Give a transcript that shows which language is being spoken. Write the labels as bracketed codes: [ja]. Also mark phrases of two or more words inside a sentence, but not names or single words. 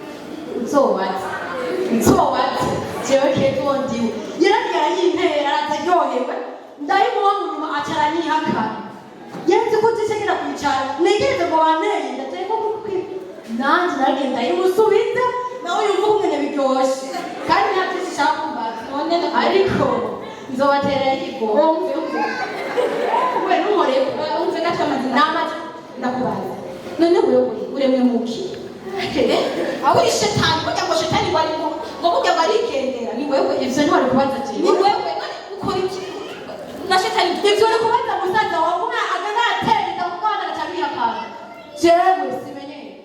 [rn] nsobatse jewe keza uwo ndiwe yaragiye arayintera arataryohewe ndayimuha mu nyuma aca aranyihaka yanze ko zishegera kwicara negereze ngo banteye inda jewe ko nanjye naragenda yimusubiza nawe yumva kumenya biryoshye kandi ntabyo zishaka kumbaza none ariko nzobatera ikigo we n'umurego umve gato amazina n'amazi ndakubaza none wewe uremwe muki aho uri shetani kugira ngo shetani wari ngo burya barikendera ni wewe ivyo ntiwari kubaza jewe ni wewe none ukora iki na shetani ivyo uri kubaza musaza wawe umwe agana atera inda kuko agaca bihakana jewe simenye